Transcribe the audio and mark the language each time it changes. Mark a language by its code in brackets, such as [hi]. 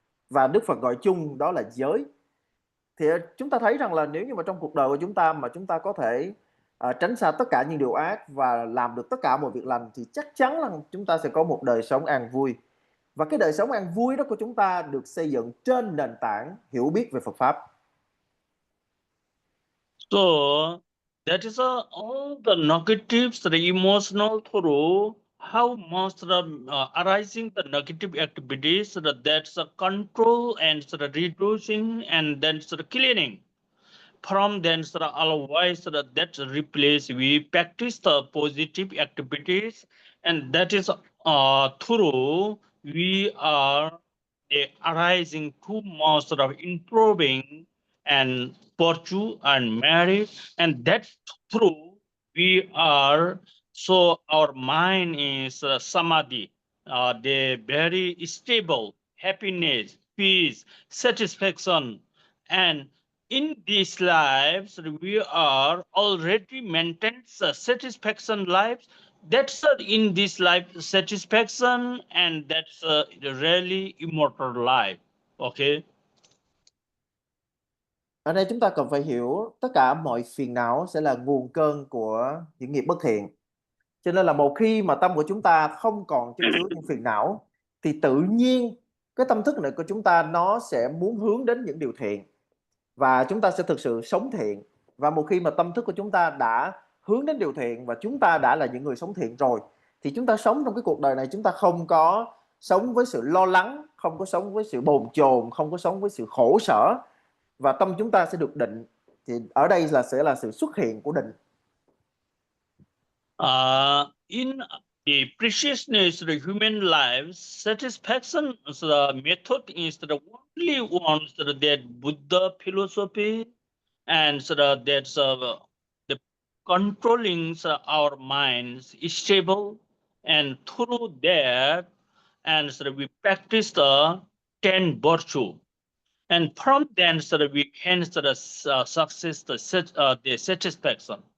[vi] Và Đức Phật gọi chung đó là giới. Thì chúng ta thấy rằng là nếu như mà trong cuộc đời của chúng ta mà chúng ta có thể tránh xa tất cả những điều ác và làm được tất cả mọi việc lành thì chắc chắn là chúng ta sẽ có một đời sống an vui. Và cái đời sống an vui đó của chúng ta được xây dựng trên nền tảng hiểu biết về Phật Pháp. [en] So that is all the negatives, the emotional through how most arising the negative activities, that's a control and reducing and then cleaning. From then otherwise that replace we practice the positive activities, and that is through we are arising to most improving and virtue and merit, and that through we are so our mind is samadhi, the very stable happiness, peace, satisfaction, and in these lives we are already maintained satisfaction lives. That's in this life satisfaction, and that's really immortal life. Okay. [vi] Ở đây chúng ta cần phải hiểu tất cả mọi phiền não sẽ là nguồn cơn của những nghiệp bất thiện. Cho nên là một khi mà tâm của chúng ta không còn chất chứa những phiền não thì tự nhiên cái tâm thức này của chúng ta nó sẽ muốn hướng đến những điều thiện và chúng ta sẽ thực sự sống thiện. Và một khi mà tâm thức của chúng ta đã hướng đến điều thiện và chúng ta đã là những người sống thiện rồi thì chúng ta sống trong cái cuộc đời này, chúng ta không có sống với sự lo lắng, không có sống với sự bồn chồn, không có sống với sự khổ sở, và tâm chúng ta sẽ được định. Thì ở đây sẽ là sự xuất hiện của định. [en] In the preciousness of the human life, satisfaction is the method is the only one that Buddha philosophy and that's the controlling our minds is stable, and through that, and we practice the 10 virtue, and from then we can success the satisfaction.